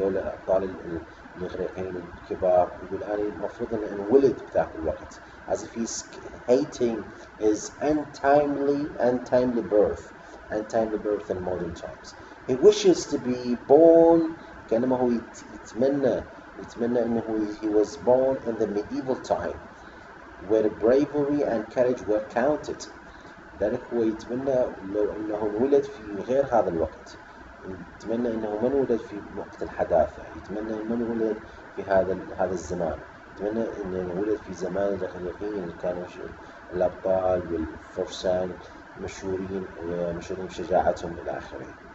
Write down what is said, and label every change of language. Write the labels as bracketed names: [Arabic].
[Arabic] دول الأبطال الإغريقيين الكبار. يقول أنا المفروض أن انولد بذاك الوقت. [English] As if he's hating his untimely birth in modern times. He wishes to be born [Arabic] كأنما هو يتمنى أنه [English] he was born in the medieval time where bravery and courage were counted. [Arabic] لذلك هو يتمنى لو أنه انولد في غير هذا الوقت، يتمنى أنه ما انولد في وقت الحداثة، يتمنى أنه ما انولد في هذا الزمان، يتمنى أنه انولد في زمان الإغريقيين اللي كانوا الأبطال والفرسان مشهورين بشجاعتهم إلى آخره.